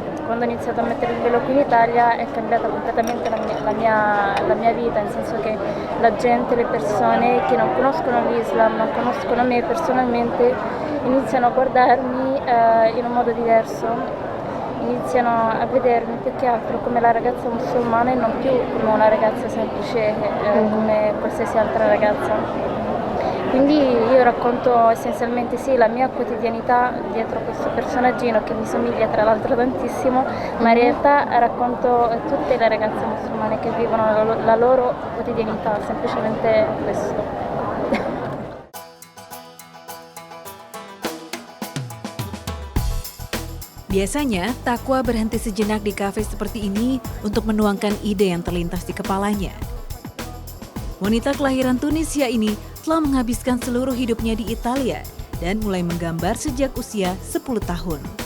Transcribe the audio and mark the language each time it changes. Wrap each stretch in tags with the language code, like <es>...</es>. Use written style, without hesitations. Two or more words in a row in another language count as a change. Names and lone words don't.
<it>Quando ho iniziato a mettere il velo qui in Italia è cambiata completamente la mia vita, nel senso che la gente, le persone che non conoscono l'Islam, non conoscono me personalmente, iniziano a guardarmi in un modo diverso, iniziano a vedermi più che altro come la ragazza musulmana e non più come una ragazza semplice come qualsiasi altra ragazza. Quindi io racconto essenzialmente sì la mia quotidianità dietro questo personaggino che mi somiglia tra l'altro tantissimo, ma in realtà racconto tutte le ragazze musulmane che vivono la loro quotidianità, semplicemente questo.</it> <id>Biasanya, Takwa berhenti sejenak di kafe seperti ini untuk menuangkan ide yang terlintas di kepalanya. Wanita kelahiran Tunisia ini telah menghabiskan seluruh hidupnya di Italia dan mulai menggambar sejak usia 10 tahun.</id>